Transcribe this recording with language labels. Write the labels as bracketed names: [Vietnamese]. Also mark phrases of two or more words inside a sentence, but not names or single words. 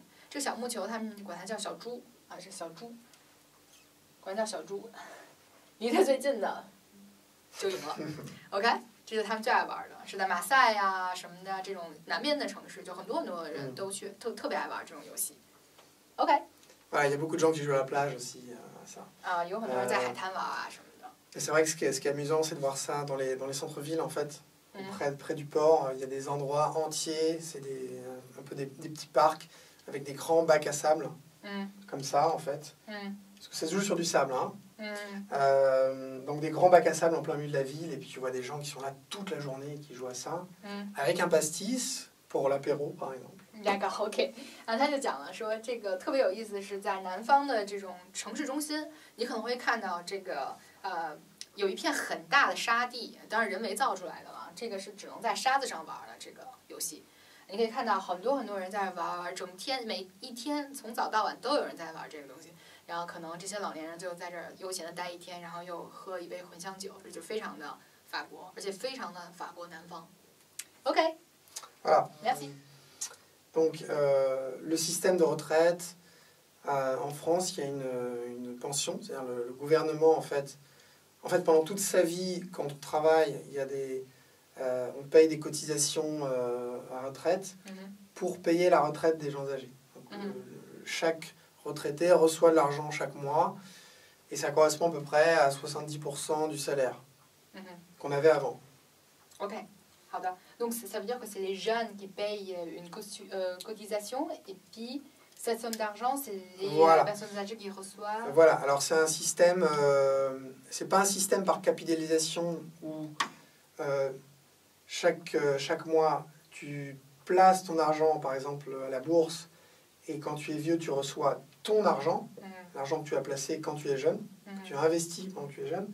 [Chinese] 这个小木球他们管它叫小猪啊，是小猪，管它叫小猪，离它最近的就赢了。OK， 这是他们最爱玩的，是在马赛呀什么的这种南边的城市，就很多的人都去特别爱玩这种游戏。OK。 [French] Voilà, il y a beaucoup de gens qui jouent à la plage aussi, ça. [Chinese] 啊，有很多人在海滩玩啊什么的。 [French] Et c'est vrai que ce qui est amusant, c'est de voir ça dans les centres-villes, en fait. Près du port, il y a des endroits entiers, c'est un peu des petits parcs avec des grands bacs à sable, comme ça, en fait. Parce que ça se joue sur du sable, hein. Donc des grands bacs à sable en plein milieu de la ville, et puis tu vois des gens qui sont là toute la journée et qui jouent à ça, avec un pastis pour l'apéro, par exemple. D'accord, [Chinese] OK。他就讲了说，这个特别有意思的是，在南方的这种城市中心，你可能会看到这个有一片很大的沙地，当然人为造出来的了。这个是只能在沙子上玩的这个游戏。你可以看到很多人在玩，整天每一天从早到晚都有人在玩这个东西。然后可能这些老年人就在这儿悠闲的待一天，然后又喝一杯茴香酒，这就非常的法国，而且非常的法国南方。OK。 [French] Voilà. Merci. Donc, le système de retraite, en France, il y a une pension, c'est-à-dire le gouvernement, en fait, pendant toute sa vie, quand on travaille, on paye des cotisations à retraite pour payer la retraite des gens âgés. Donc, chaque retraité reçoit de l'argent chaque mois, et ça correspond à peu près à 70% du salaire qu'on avait avant. OK. 好的 ，donc ça veut dire que c'est les jeunes qui payent une cotisation et puis cette somme d'argent c'est les personnes âgées qui reçoivent. Voilà, alors c'est un système, c'est pas un système par capitalisation où chaque mois tu places ton argent par exemple à la bourse et quand tu es vieux tu reçois ton argent, l'argent que tu as placé quand tu es jeune, que tu as investi quand tu es jeune.